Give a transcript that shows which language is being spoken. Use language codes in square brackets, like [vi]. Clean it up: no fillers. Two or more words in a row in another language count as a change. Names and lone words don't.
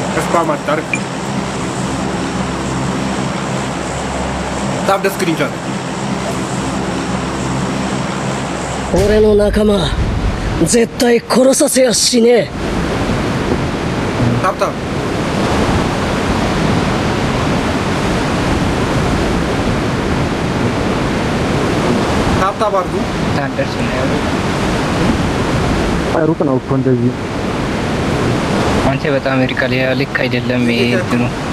[am] ስፓም አታርግ። [en] tab screenshot [ja] 俺の仲間絶対殺させやしねえ。 [en] tab tab tab tab [am] አድርጉ። ታደርስ ነው ያለው። ሩቅ ነው እኮ እንደዚህ። አንተ በጣም ይርቃል። ያ ልክ አይደለም። ይሄ እንትኑ